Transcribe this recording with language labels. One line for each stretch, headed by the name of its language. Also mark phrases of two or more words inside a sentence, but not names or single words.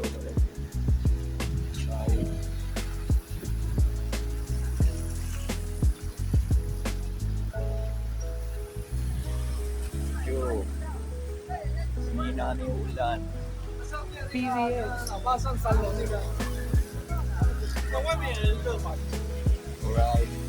Filipino: Medyo humina na yung ulan. PZX.
Chinese: 爬上3楼那个，那外面也热嘛。
English: Alright.